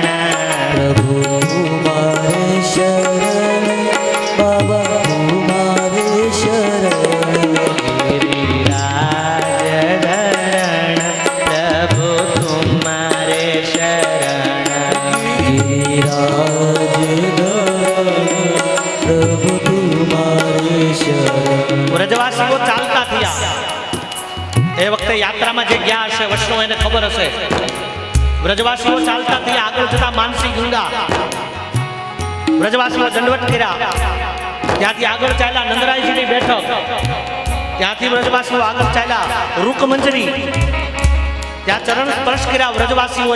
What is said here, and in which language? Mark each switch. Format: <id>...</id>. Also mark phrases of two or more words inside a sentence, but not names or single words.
<hi>प्रभु तुम्हारे शरण, बाबा तुम्हारे शरण, गिरिराज धरण प्रभु तुम्हारे शरण, गिरिराज</hi> <gu>વ્રજવાસીઓ ચાલતા થયા. એ વખતે યાત્રામાં જે ગયા હશે વૈષ્ણવ એને ખબર હશે. વ્રજવાસીઓ ચાલતા થયા, આગળ જતા માનસી ગંગા. વ્રજવાસીઓ દંડવત કર્યા, ત્યાંથી આગળ ચાલ્યા નંદરાયજીની બેઠક, ત્યાંથી વ્રજવાસીઓ આગળ ચાલ્યા રૂકમંજરી, ત્યાં ચરણ સ્પર્શ કર્યા વ્રજવાસીઓએ.</gu>